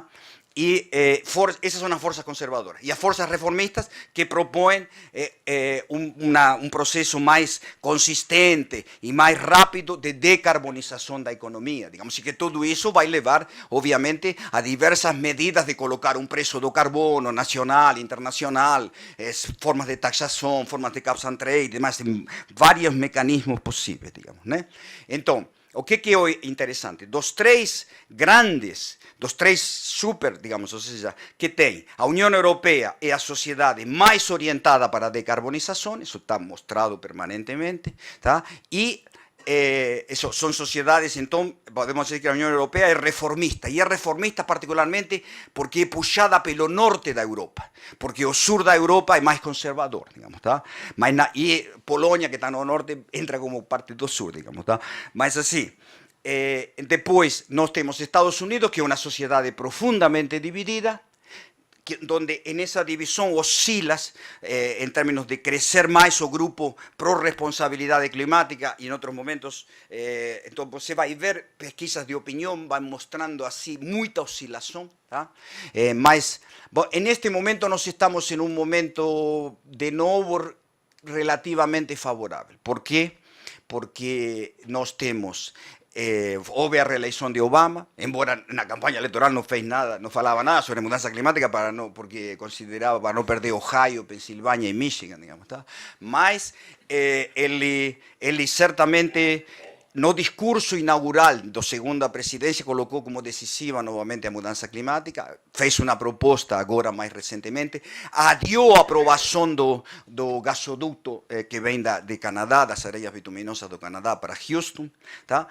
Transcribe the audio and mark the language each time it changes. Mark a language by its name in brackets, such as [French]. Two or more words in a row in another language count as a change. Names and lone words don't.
[Spanish] Y esas son las fuerzas conservadoras. Y las fuerzas reformistas que proponen un proceso más consistente y más rápido de decarbonización de la economía. Digamos, y que todo eso va a llevar, obviamente, a diversas medidas de colocar un precio de carbono nacional, internacional, formas de taxación, formas de [English] cap and trade, [Spanish] demás, varios mecanismos posibles, digamos, ¿no? Entonces, [Portuguese] o que é interessante? Dos três super, digamos, ou seja, que tem a União Europeia é a sociedade mais orientada para a decarbonização, isso está mostrado permanentemente, tá? E são sociedades, então, podemos dizer que a União Europeia é reformista, e é reformista particularmente porque é puxada pelo norte da Europa, porque o sul da Europa é mais conservador, digamos, tá? E Polônia, que está no norte, entra como parte do sul, digamos, tá? Mas assim, depois nós temos Estados Unidos, que é uma sociedade profundamente dividida, [Spanish] donde en esa división oscilas en términos de crecer más o grupo pro responsabilidad climática y en otros momentos, entonces se va a ver pesquisas de opinión, van mostrando así mucha oscilación. Mas, en este momento nos estamos en un momento de nuevo relativamente favorable. ¿Por qué? Porque nos tenemos [Portuguese] houve a reeleição de Obama, embora na campanha eleitoral não fez nada, não falava nada sobre mudança climática porque considerava para não perder Ohio, Pensilvânia e Michigan, digamos, tá? Mas ele certamente no discurso inaugural da segunda presidência colocou como decisiva novamente a mudança climática, fez uma proposta agora mais recentemente, adiou a aprovação do gasoduto que vem de Canadá, das areias bituminosas do Canadá para Houston, tá?